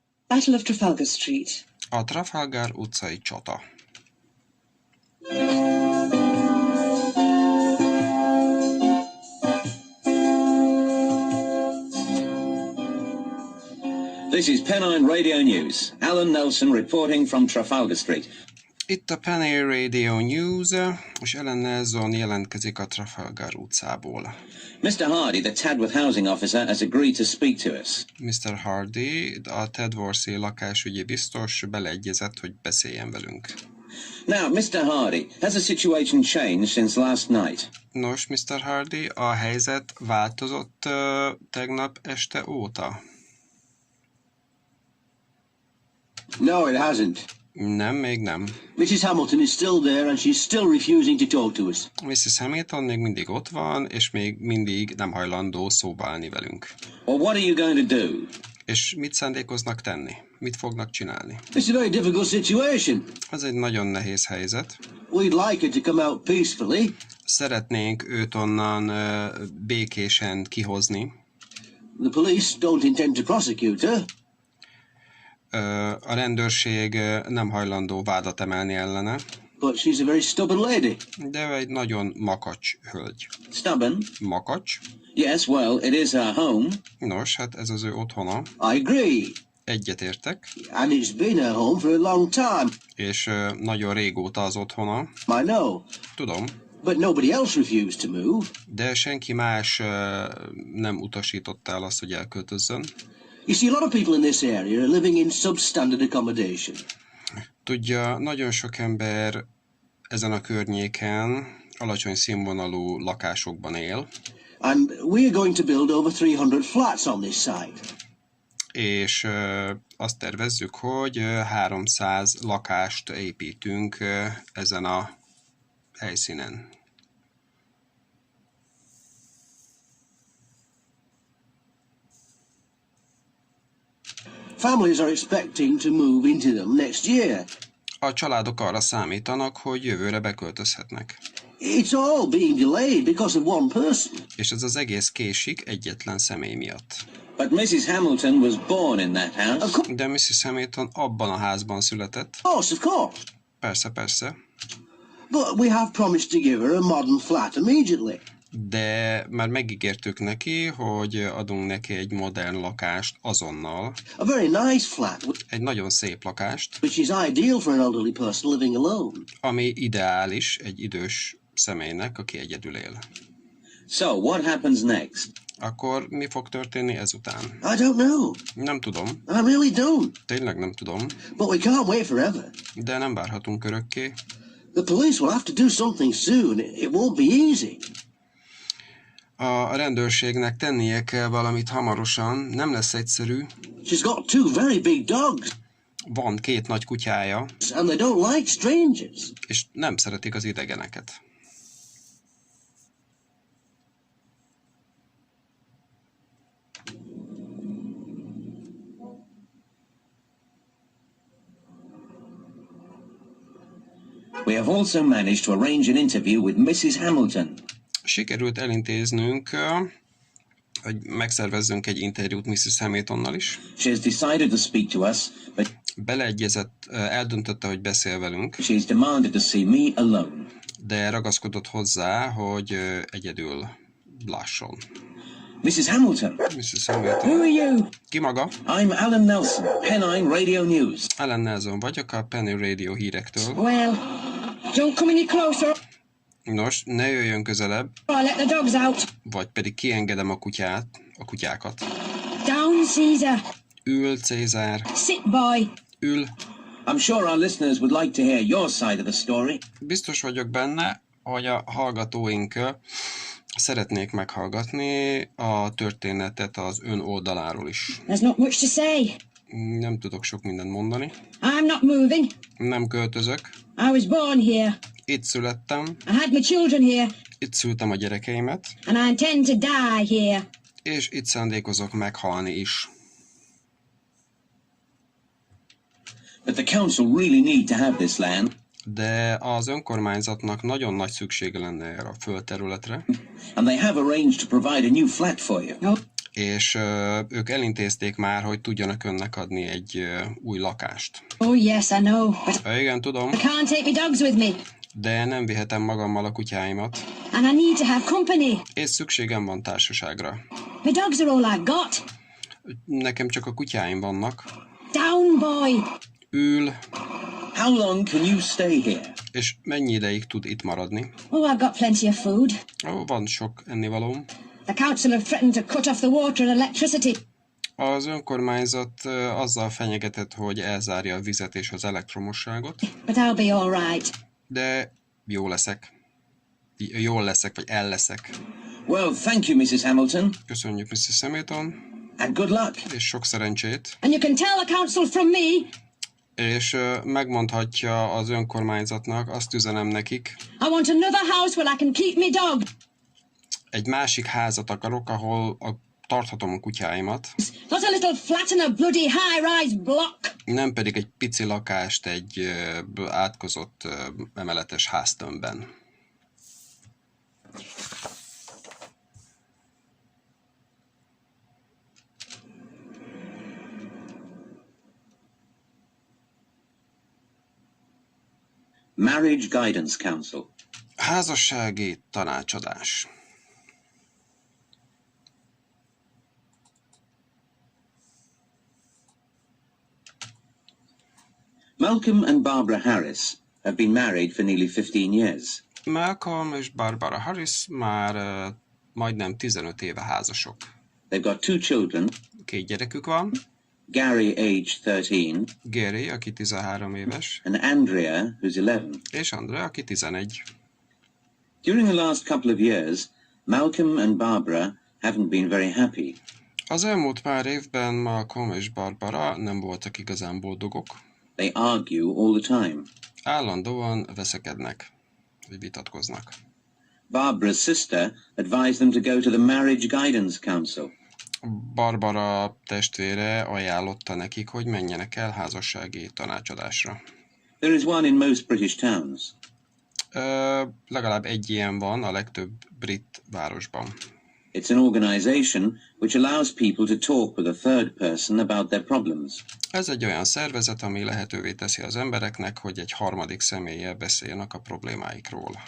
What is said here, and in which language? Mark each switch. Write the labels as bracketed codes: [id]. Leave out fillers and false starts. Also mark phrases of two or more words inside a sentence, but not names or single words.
[en] Battle of Trafalgar Street. [hu] A Trafalgar utcai csata. [en] This is Pennine Radio News. Alan Nelson reporting from Trafalgar Street. [hu] Itt a Pennine Radio News, és Alan Nelson jelentkezik a Trafalgar utcából. [en] Mr. Hardy, the Tadworth housing officer, has agreed to speak to us. [hu] Mr. Hardy, a Tadworth-i lakásügyi biztos beleegyezett, hogy beszéljen velünk. [en] Now, Mr. Hardy, has the situation changed since last night? [hu] Nos, Mr. Hardy, a helyzet változott tegnap este óta? [en] No, it hasn't. [hu] Nem, még nem. [en] Mrs. Hamilton is still there and she's still refusing to talk to us. [hu] Mrs. Hamilton még mindig ott van, és még mindig nem hajlandó szóba állni velünk. [en] Well, what are you going to do? [hu] És mit szándékoznak tenni? Mit fognak csinálni? [en] It's a very difficult situation. [hu] Ez egy nagyon nehéz helyzet. [en] We'd like her to come out peacefully. [hu] Szeretnénk őt onnan békésen kihozni. [en] The police don't intend to prosecute her. [hu] A rendőrség nem hajlandó vádat emelni ellene. [en] But she's a very stubborn lady. [hu] De ő egy nagyon makacs hölgy. [en] Stubborn? [hu] Makacs? [en] Yes, well, it is her home. [hu] Nos, hát ez az ő otthona. [en] I agree. [hu] Egyetértek. [en] And it's been her home for a long time. [hu] És nagyon régóta az otthona. [en] I know. [hu] Tudom. [en] But nobody else refused to move. [hu] De senki más nem utasította el azt, hogy elköltözzön. [en] You see, a lot of people in this area are living in substandard accommodation. [hu] Tudja, nagyon sok ember ezen a környéken alacsony színvonalú lakásokban él. [en] And we are going to build over 300 flats on this site. [hu] És azt tervezzük, hogy 300 lakást építünk ezen a helyszínen. [en] Families are expecting to move into them next year. [hu] A családok arra számítanak, hogy jövőre beköltözhetnek. [en] It's all being delayed because of one person. [hu] És ez az egész késik egyetlen személy miatt. [en] But Mrs. Hamilton was born in that house. [hu] De Mrs. Hamilton abban a házban született. [en] Of course. [hu] Persze, persze. [en] But we have promised to give her a modern flat immediately. [hu] De már megígértük neki, hogy adunk neki egy modern lakást azonnal. [en] A very nice flat. [hu] Egy nagyon szép lakást. [en] Which is ideal for an elderly person living alone. [hu] Ami ideális egy idős személynek, aki egyedül él. [en] So, what happens next? [hu] Akkor mi fog történni ezután? [en] I don't know. [hu] Nem tudom. [en] I really don't. [hu] Tényleg nem tudom. [en] But we can't wait forever. [hu] De nem várhatunk örökké. [en] The police will have to do something soon. It won't be easy. [hu] A rendőrségnek tennie kell valamit hamarosan, nem lesz egyszerű. [en] She's got two very big dogs. [hu] Van 2 nagy kutyája. [en] And they don't like strangers. [hu] És nem szeretik az idegeneket. [en] We have also managed to arrange an interview with Mrs. Hamilton. [hu] Sikerült elintéznünk, hogy megszervezzünk egy interjút Mrs. Hamiltonnal is. [en] She has decided to speak to us, but [hu] beleegyezett, eldöntötte, hogy beszél velünk. [en] she has demanded to see me alone. [hu] De ragaszkodott hozzá, hogy egyedül lásson. [en] Mrs. Hamilton. [hu] Mrs. Hamilton. [en] Who are you? [hu] Ki maga? [en] I'm Alan Nelson, Pennine Radio News. [hu] Alan Nelson vagyok, a Pennine Radio hírektől. [en] Well, don't come any closer. [hu] Nos, ne jöjjön közelebb, [en] I'll let the dogs out. [hu] vagy pedig kiengedem a kutyákat. [en] Down, Caesar. [hu] Ül, Cézár. [en] Sit, boy. [hu] Ül. [en] I'm sure our listeners would like to hear your side of the story. [hu] Biztos vagyok benne, hogy a hallgatóink szeretnék meghallgatni a történetet az ön oldaláról is. [en] There's not much to say. [hu] Nem tudok sok mindent mondani. [en] I'm not moving. [hu] Nem költözök. [en] I was born here. [hu] Itt születtem. [en] I had my children here. [hu] Itt szültem a gyerekeimet. [en] And I intend to die here. [hu] És itt szándékozok meghalni is. [en] But the council really need to have this land. [hu] De az önkormányzatnak nagyon nagy szüksége lenne erre a földterületre. [en] And they have arranged to provide a new flat for you. No. [hu] és ők elintézték már, hogy tudjanak önnek adni egy új lakást. [en] Oh, yes, I know. But [hu] Igen, tudom, [en] I can't take my dogs with me. [hu] de nem vihetem magammal a kutyáimat, [en] And I need to have company. [hu] és szükségem van társaságra. [en] My dogs are all I've got. [hu] Nekem csak a kutyáim vannak. [en] Down, boy. [hu] Ül, [en] How long can you stay here? [hu] és mennyi ideig tud itt maradni? [en] Oh, I've got plenty of food. [hu] Ó, van sok ennivalóm. [en] The council have threatened to cut off the water and electricity. [hu] Az önkormányzat azzal fenyegetett, hogy elzárja a vizet és az elektromosságot, [en] But I'll be all right. [hu] de jó leszek. Jól leszek, vagy el leszek. [en] Well, thank you, Mrs. Hamilton, [hu] Köszönjük, Mrs. Hamilton, [en] and good luck. [hu] és sok szerencsét. [en] And you can tell the council from me, [hu] És megmondhatja az önkormányzatnak, azt üzenem nekik, [en] I want another house where I can keep me dog. [hu] egy másik házat akarok, ahol tarthatom a kutyáimat, [en] Not a little flat in a bloody high-rise block. [hu] nem pedig egy pici lakást egy átkozott emeletes háztömbben. [en] Marriage Guidance Council. [hu] Házassági tanácsadás. [en] Malcolm and Barbara Harris have been married for nearly 15 years. [hu] Malcolm és Barbara Harris már majdnem 15 éve házasok. [en] They've got 2 children, [hu] 2 gyerekük van, [en] Gary, aged 13, [hu] Gary, aki 13 éves, [en] and Andrea, who's 11. [hu] és Andrea, aki 11. [en] During the last couple of years, Malcolm and Barbara haven't been very happy. [hu] Az elmúlt pár évben Malcolm és Barbara nem voltak igazán boldogok. [en] They argue all the time. [hu] Állandóan veszekednek, vagy vitatkoznak. [en] Barbara's sister advised them to go to the Marriage Guidance Council. [hu] Barbara testvére ajánlotta nekik, hogy menjenek el házassági tanácsadásra. [en] There is one in most British towns. [hu] Legalább egy ilyen van a legtöbb brit városban. [en] It's an organization which allows people to talk with a third person about their problems. [hu] Ez egy olyan szervezet, ami lehetővé teszi az embereknek, hogy egy harmadik személlyel beszéljenek a problémáikról.